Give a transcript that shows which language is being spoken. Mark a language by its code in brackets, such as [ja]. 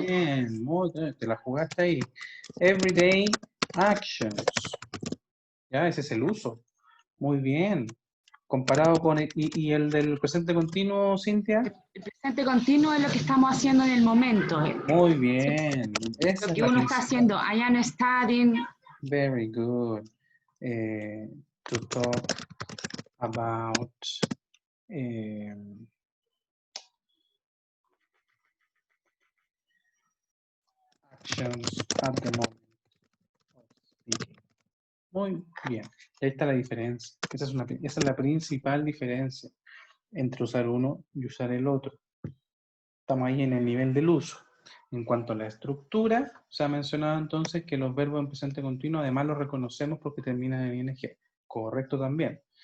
[es] Bien, muy bien, te la jugaste ahí. [en] Everyday actions. [es] Ya, ese es el uso. Muy bien. Comparado con y el del presente continuo, Cintia. El presente continuo es lo que estamos haciendo en el momento. Muy bien. Esa lo que uno está haciendo. [en] I am studying. Very good. To talk about actions at the moment of speaking. [es] Muy bien. Ahí está la diferencia. Esa es la principal diferencia entre usar uno y usar el otro. Estamos ahí en el nivel del uso. En cuanto a la estructura, se ha mencionado entonces que los verbos en presente continuo además los reconocemos porque terminan en ing. Correcto también.